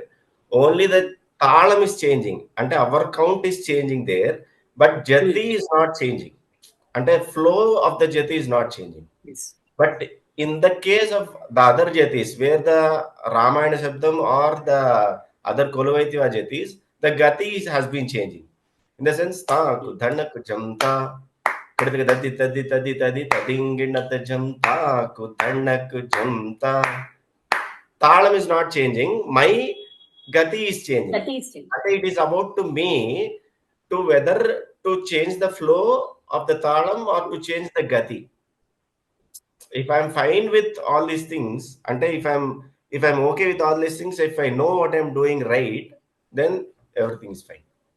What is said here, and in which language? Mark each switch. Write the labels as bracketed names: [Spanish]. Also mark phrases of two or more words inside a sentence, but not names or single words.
[English] Only the talam is changing, and our count is changing there, but jati is not changing, and the flow of the jati is not changing. Yes. But in the case of the other jatis, where the Ramayana Shabdam or the other Kolovaitiva jatis, the gati has been changing. In the sense, ta ku dhanna ku jamta, tadi tadi tadi tadi tadinginata jamta ku dhanna ku jamta. Talam is not changing. My gati is changing. Gati is changing. And it is about to me to whether to change the flow of the talam or to change the gati. if I'm fine with all these things, and if I'm okay with all these things, if I know what I'm doing right, then everything is fine.